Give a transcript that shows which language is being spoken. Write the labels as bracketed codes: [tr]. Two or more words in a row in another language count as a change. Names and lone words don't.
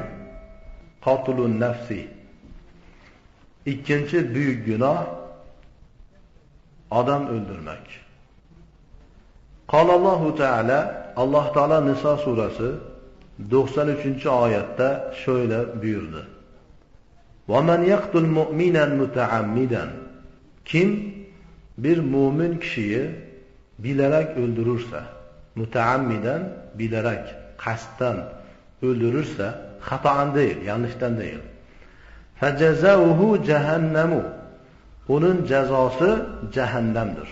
[ar] قتل النفس. [tr] İkinci büyük günah adam öldürmek. Allahu Teala, Allah Teala Nisa suresi 93. ayette şöyle buyurdu. [ar] وَمَنْ يَقْتُلْ مُؤْمِنًا مُتَعَمِّدًا [tr] Kim bir mümin kişiyi bilerek öldürürse, müteammiden bilerek, kasten öldürürse, hataan değil, yanlıştan değil. [ar] فَجَزَاؤُهُ جَهَنَّمُ [tr] Onun cezası cehennemdir.